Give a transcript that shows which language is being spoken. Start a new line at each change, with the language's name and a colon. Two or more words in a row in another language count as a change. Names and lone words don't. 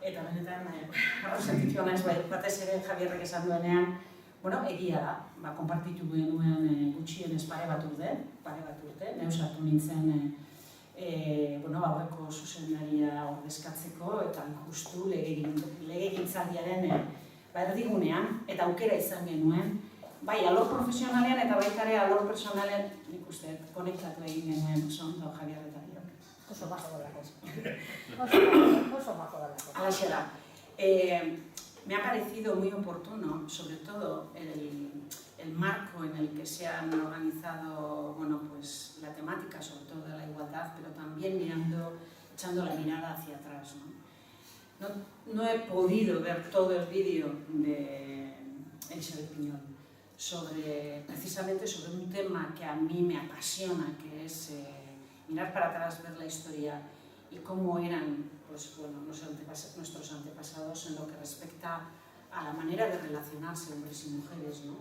Basque: Eta benetan, sentitu naiz batez ere Javierrek esan duenean, egia da, konpartitu genuen gutxienez pare bat urte, neu sartu nintzen aurreko zuzendaria ordezkatzeko eta justu legegintzaldiaren erdigunean eta aukera izan genuen, bai alor profesionalean eta baita ere alor personalean, nik uste, konektatu egin genuen ondo Javier eta Biok. Oso majo delako. Oso majo delako. Alaxe da.
Spanish: Me ha parecido muy oportuno, sobre todo el marco en el que se han organizado la temática, sobre todo de la igualdad, pero también echando la mirada hacia atrás, ¿no? No he podido ver todo el vídeo de Elizabeth Piñol precisamente sobre un tema que a mí me apasiona, que es mirar para atrás, ver la historia y cómo eran nuestros antepasados en lo que respecta a la manera de relacionarse hombres y mujeres, ¿no?